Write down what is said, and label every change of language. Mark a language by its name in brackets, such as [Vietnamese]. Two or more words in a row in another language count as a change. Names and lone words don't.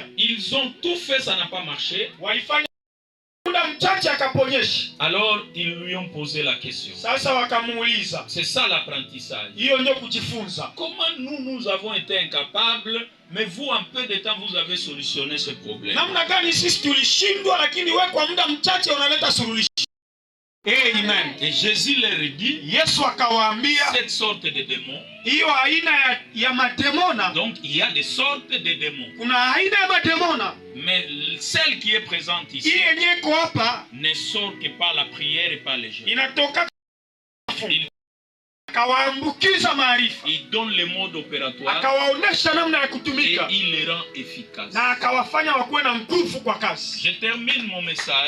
[French] Ils ont tout fait, ça n'a pas marché. [Swahili] Walifanya muda mchache akaponyesha. [French] Alors ils lui ont posé la question. [Swahili] Sasa wakamuuliza. [French] C'est ça l'apprentissage. [Swahili] Hiyo ndio kujifunza. [French] Comment nous avons été incapables, mais vous en peu de temps vous avez solutionné ce problème. [Swahili] Namna gani sisi tulishindwa, lakini wewe kwa muda mchache unaleta suluhisho. Amen. [French] Et Jésus leur dit, [Swahili] Yesu akawaambia, [French] cette sorte de démons. [Swahili] Hiyo aina ya mademona. [French] Donc il y a des sortes de démons. [Swahili] Kuna aina ya mademona. [French] Mais celle qui est présente ici ne sort que par la prière et par les jeûnes. Il donne le mode opératoire et il les rend efficaces. Je termine mon message.